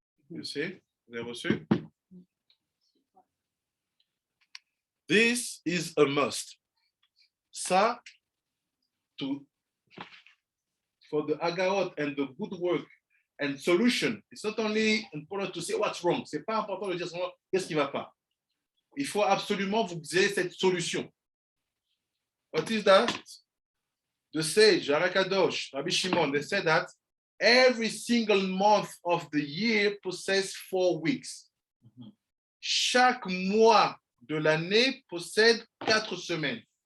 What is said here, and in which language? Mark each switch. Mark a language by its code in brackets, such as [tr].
[en] You see? [fr] Vous avez reçu? [en] This is a must. Ça, for the agaot and the good work and solution, it's not only important to say what's wrong. [fr] C'est pas important de dire seulement qu'est-ce qui va pas. Il faut absolument vous ayez cette solution. [en] What is that? The sage, Arakadosh, Rabbi Shimon, they said that every single month of the year possesses 4 weeks. [fr] Chaque mois de l'année possède 4 semaines.